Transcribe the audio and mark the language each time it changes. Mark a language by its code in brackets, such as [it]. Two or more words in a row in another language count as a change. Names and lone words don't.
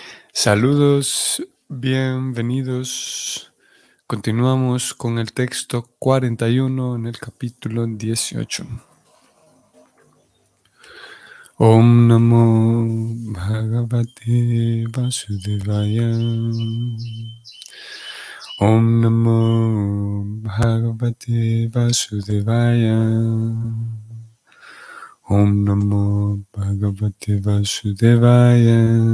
[es] Saludos, bienvenidos. Continuamos con el texto 41 en el capítulo 18. [sa] Om Namo Bhagavate Vasudevaya. Om Namo Bhagavate Vasudevaya. Om Namo Bhagavate Vasudevaya.